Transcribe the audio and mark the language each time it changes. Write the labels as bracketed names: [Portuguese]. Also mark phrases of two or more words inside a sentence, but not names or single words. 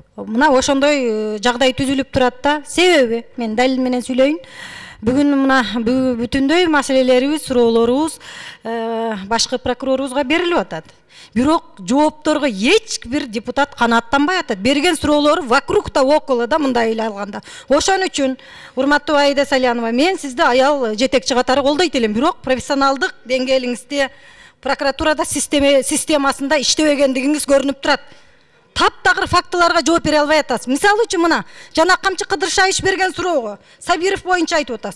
[Kyrgyz] Мына ошондой жагдай түзүлүп турат да. Себеби мен далил менен сүйлөйүн. Бүгүн мына бүтүндөй маселелерибиз, суроолорубуз башкы прокурорубузга берилип атат. Бирок жоопторго эч бир депутат канааттанбай атат. Берген суроолору [Russian] вокруг да около [Kyrgyz] да мындай эле алганда. Ошон үчүн урматтуу Аида Салянова, мен сизди аял жетекчи катары колдойт элем, бирок профессионалдык деңгээлиңизде прокуратурада системасында иштебегендигиңиз көрүнүп турат. Таптагыр фактыларга жооп бере албай атасыз. Мисалы үчүн мына жана Камчы Кыдыршаевич берген суроого Сабиров боюнча айтып атасыз.